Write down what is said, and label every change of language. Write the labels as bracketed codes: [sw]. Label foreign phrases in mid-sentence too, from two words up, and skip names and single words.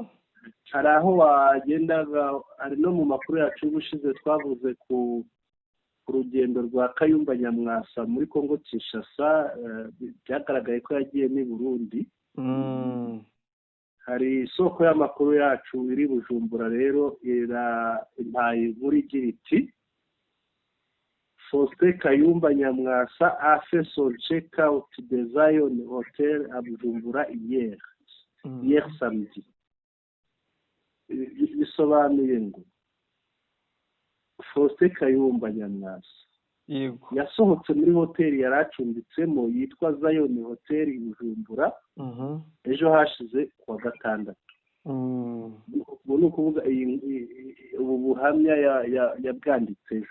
[rw] hari aho wagendaga, hari no mu makuru yacu y'ubushize twavuze ku rugendo rwa Kayumba Nyamwasa muri Kongo Kinshasa, byagaragaye ko yagiye n'i Burundi. Hari isoko y'amakuru yacu iri Bujumbura rero impaye inkuru igira iti: Faustin Kayumba Nyamwasa [fr] a fait son check-out de Zion Hotel à Bujumbura hier samedi. [rw] Bisobanuye ngo Faustin Kayumba Nyamwasa yasohotse muri hoteli yari acumbitsemo yitwa Zion Hotel i Bujumbura ejo hashize kuwa gatandatu. Ubu ni ukuvuga ubu buhamya yabwanditse ejo.